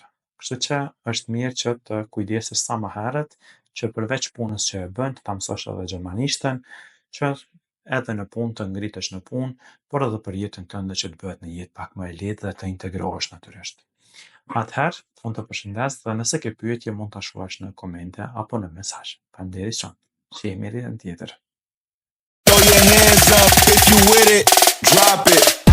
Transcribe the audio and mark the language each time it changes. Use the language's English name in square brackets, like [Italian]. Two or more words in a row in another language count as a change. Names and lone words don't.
[Albanian] Kështu që është mirë që të kujdesesh sa më herët që përveç punës që e bën, ta mësosh edhe gjermanishtën, që edhe në punë të ngritesh në punë, por edhe për jetën tënde që të bëhet një jetë pak më e lehtë dhe të integrohesh natyrisht. Atëherë, unë të përshëndes dhe nëse ke pyetje mund ta shkruash në komente apo në mesazh. Faleminderit shumë. Shihemi ditën tjetër. [English] Throw your hands up if you with it, drop it.